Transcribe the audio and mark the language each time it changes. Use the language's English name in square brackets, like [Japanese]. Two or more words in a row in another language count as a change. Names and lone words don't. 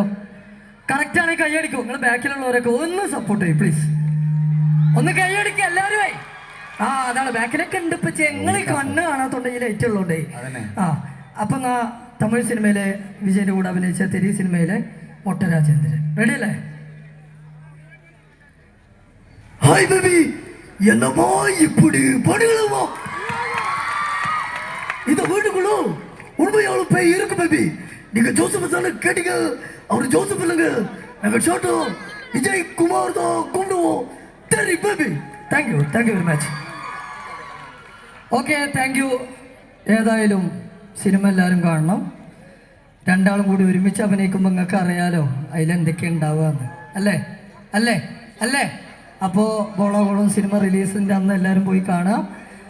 [Malayalam] കറക്റ്റ് ആണെങ്കിൽ കൈയടിക്കും. നിങ്ങൾ ബാക്കിലുള്ളവരൊക്കെ ഒന്ന് സപ്പോർട്ട് ചെയ്യും പ്ലീസ്. ഒന്ന് കൈയടിക്കുക എല്ലാവരും. അതാണ് ബാക്കിലൊക്കെ ഉണ്ട്. ഇപ്പൊ ഞങ്ങൾ കണ്ണ് കാണാത്തോണ്ടെങ്കിൽ ഏറ്റുള്ളൂണ്ടേ. അപ്പൊ തമിഴ് സിനിമയിലെ വിജയന്റെ കൂടെ അഭിനയിച്ച തെരി സിനിമയിലെ മൊട്ട രാജേന്ദ്രൻ. റെഡി അല്ലേ? [English] Hi baby, [Tamil] என்னம்மா இப்படி பண்ணுங்களா? இந்த வீட்டுக்குள்ள உண்மையால பேய் இருக்கு பேபி. நீங்க ஜோசப் தானே கேட்டீங்க? அவர் ஜோசப் இல்லைங்க, நாங்கள் ஷாட்டோ விஜய் குமார் தான் கூப்பிடுவோம். சரி பேபி. [English] Thank you very much. Okay, thank you. [Malayalam] ഏതായാലും സിനിമ എല്ലാവരും കാണണം. 2 ആളും കൂടി ഒരുമിച്ച് അഭിനയിക്കുമ്പോൾ നിങ്ങൾക്ക് അറിയാലോ അതിലെന്തൊക്കെ ഉണ്ടാവുകയെന്ന്. അല്ലേ? അപ്പോൾ ഗോളോഗോളം സിനിമ റിലീസിൻ്റെ അന്ന് എല്ലാവരും പോയി കാണാം.